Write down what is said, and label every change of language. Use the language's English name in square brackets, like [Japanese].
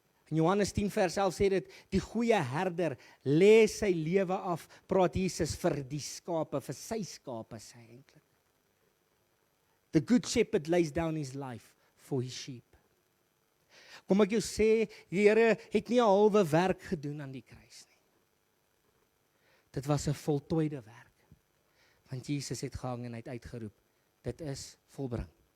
[Afrikaans] In Johannes 10 vers 11 sê dit, die goeie herder lê sy lewe af, praat Jesus vir die skape, vir sy skape sê hy eintlik. [English] The good shepherd lays down his life for his sheep. [Afrikaans] Kom ek jou sê, die Here het nie 'n halwe werk gedoen aan die kruis nie. Dit was 'n voltooide werk. Want Jesus het gehang en hy het uitgeroep, dit is volbring.